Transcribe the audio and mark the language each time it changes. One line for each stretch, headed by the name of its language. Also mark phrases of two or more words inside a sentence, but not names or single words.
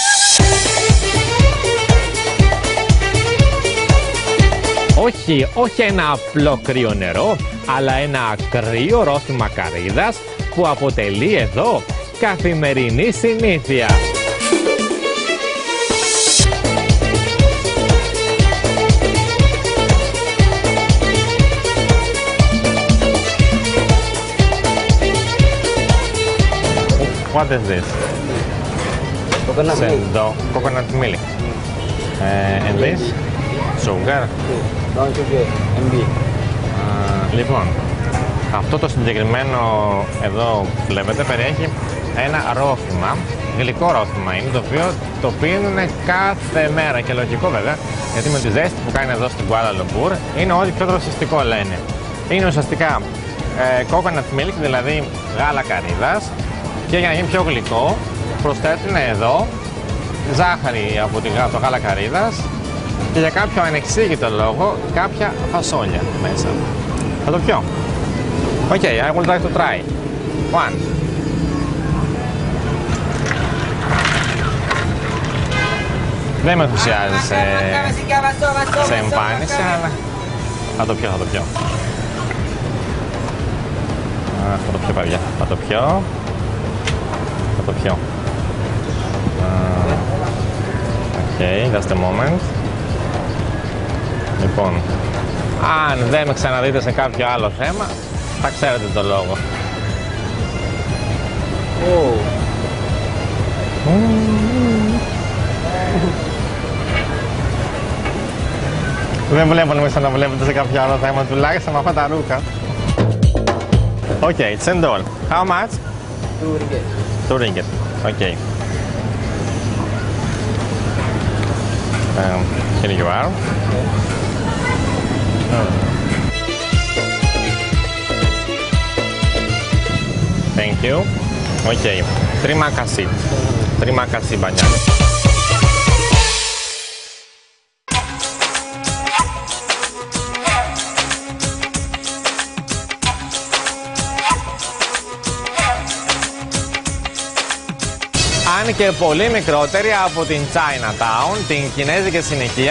Greek: Όχι ένα απλό κρύο νερό, αλλά ένα κρύο ρόφημα καρύδας που αποτελεί εδώ καθημερινή συνήθεια.
English: What is this? Coconut milk. Sendo, coconut milk. And this? Sugar. Brown sugar, MB.
Greek: Λοιπόν, αυτό το συγκεκριμένο εδώ βλέπετε περιέχει ένα ρόφημα, γλυκό ρόφημα είναι, το πίνουν κάθε μέρα και λογικό βέβαια, γιατί με τη ζέστη που κάνει εδώ στην Κουάλα Λουμπούρ είναι ό,τι πιο δροσιστικό λένε. Είναι ουσιαστικά
English: coconut milk,
Greek: δηλαδή γάλα καρύδας, και για να γίνει πιο γλυκό προσθέτουν εδώ ζάχαρη από το γάλα καρύδας και για κάποιο ανεξήγητο λόγο κάποια φασόλια μέσα. Θα το πιω.
English: Okay, I would like to try. One.
Greek: Δεν με ενθουσιάζει σε εμφάνιση, αλλά θα το πιω. Θα το πιω, παιδιά. Θα το πιω.
English: Okay, that's the moment.
Greek: Λοιπόν, αν δεν με ξαναδείτε σε κάποιο άλλο θέμα, θα ξέρετε το λόγο. Δεν βλέπω να με ξαναβλέπετε σε κάποιο άλλο θέμα, τουλάχιστον με αυτά τα ρούχα.
English: Okay, Cendol. How much? 2 ringgit. Okay. Here you are. Thank you.
Malay: Okay. Terima kasih banyak.
Greek: Αν και πολύ μικρότερη από την Chinatown, την κινέζικη συνοικία